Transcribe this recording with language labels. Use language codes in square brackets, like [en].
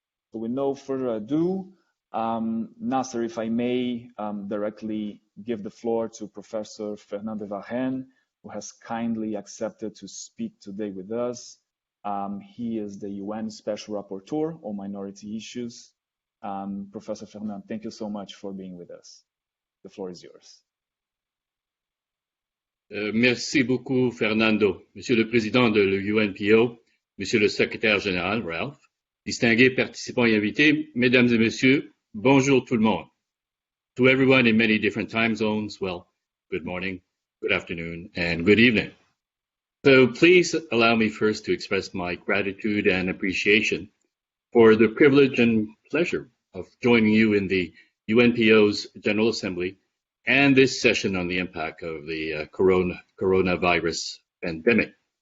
[en] So with no further ado, Nasser, if I may directly give the floor to Professor Fernand de Varennes, who has kindly accepted to speak today with us. He is the UN Special Rapporteur on minority issues. Professor Fernand, thank you so much for being with us. The floor is yours. [fr] Merci beaucoup, Fernando. Monsieur le Président de l'UNPO, Monsieur le Secrétaire Général, Ralph, distingués participants et invités, Mesdames et Messieurs, bonjour tout le monde. [en] To everyone in many different time zones, well, good morning, good afternoon, and good evening. So please allow me first to express my gratitude and appreciation for the privilege and pleasure of joining you in the UNPO's General Assembly and this session on the impact of the coronavirus pandemic.